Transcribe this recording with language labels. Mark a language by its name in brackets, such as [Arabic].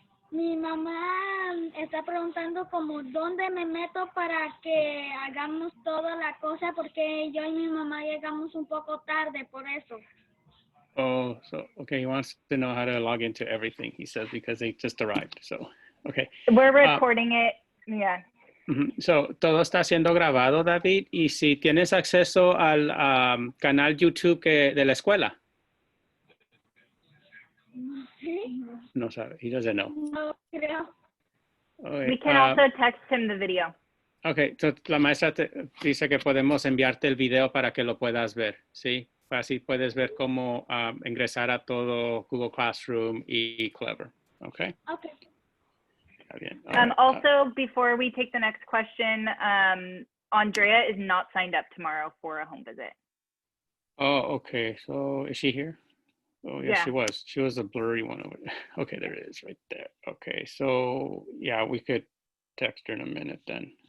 [Spanish] Mi mamá está preguntando como dónde me meto para que hagamos toda la cosa porque yo y mi mamá llegamos un poco tarde por eso. [English] Oh, so okay, he wants to know how to log into everything, he says, because they just arrived. So, okay. We're recording it. Yeah. [Spanish] So, todo está siendo grabado, David, y si tienes acceso al canal YouTube de la escuela. ¿Sí? No sabe, [English] he doesn't know. [Spanish] No creo. [English] Okay, We can also text him the video. Okay, so [Spanish] la maestra dice que podemos enviarte el video para que lo puedas ver, ¿sí? Así puedes ver cómo ingresar a todo Google Classroom y Clever, okay? [English] Okay. [Spanish] Está bien. [English] Also, before we take the next question, Andrea is not signed up tomorrow for a home visit. Oh, okay. So is she here? Oh, yes, Yeah. she was. She was a blurry one over there. Okay, there it is right there. Okay, so yeah, we could text her in a minute then.